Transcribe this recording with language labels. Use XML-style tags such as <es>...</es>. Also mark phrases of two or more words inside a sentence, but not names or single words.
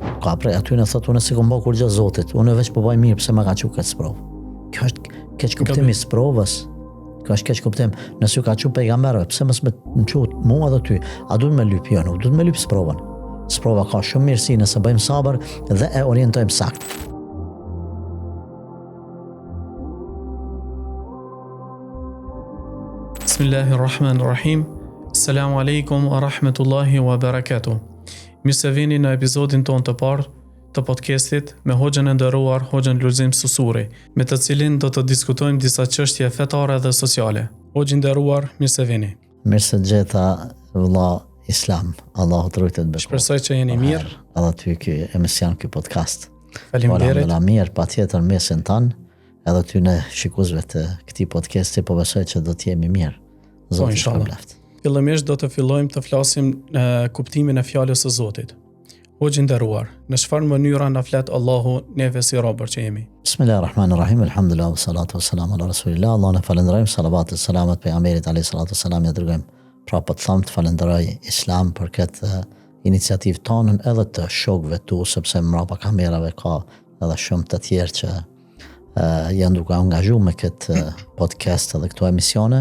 <sq>Ka prej aty në thotë unë si kom bë kur gjë Zotit, unë veç po bëj mirë pse më ka çu këtë sprovë. Kjo është keq kuptim i sprovës. Kjo është keq kuptim. Nëse ju ka çu pejgamberëve, pse mos më çut mua edhe ty? A duhet më lyp jo, nuk duhet më lyp sprovën. Sprova ka shumë mirësi nëse bëjmë sabër dhe e orientojmë sakt.</sq> <ar>بسم الله الرحمن الرحيم. السلام عليكم ورحمة الله وبركاته.</ar> <sq>Mirë se vini në episodin ton të parë të podcastit me hoxhën e nderuar, hoxhën Lulzim Susuri, me të cilin do të diskutojmë disa çështje fetare dhe sociale. Hoxhë i nderuar, mirë se vini. Mirë se gjeta vëlla Islam, Allahu të rujtët bërë. Shpresoj që jeni mirë. Edhe ty ky emision, ky podcast. Faleminderit. Valla mirë, patjetër mesin tanë, edhe ty në shikuesve të këtij podcasti, po besoj që do të jemi mirë. Zoti të shpëlbeft. Fillimisht do të fillojmë të flasim në kuptimin e fjalës së Zotit. Hoxhë i nderuar, në çfarë mënyra na flet Allahu neve si robër që jemi?</sq> <ar>بسم الله الرحمن الرحيم. الحمد لله والصلاة والسلام على رسول الله.</ar> <sq>Allahun e falenderojmë, salavat e selamet pejgamberit</sq> <ar>عليه الصلاة والسلام,</ar> <sq>ja dërgojmë. Pra po të thamë të falenderoj Islam për këtë iniciativë tonën edhe të shokëve tu, sepse mbrapa kamerave ka edhe shumë të tjerë që janë duke angazhuar me këtë podcast edhe këto emisione.</sq>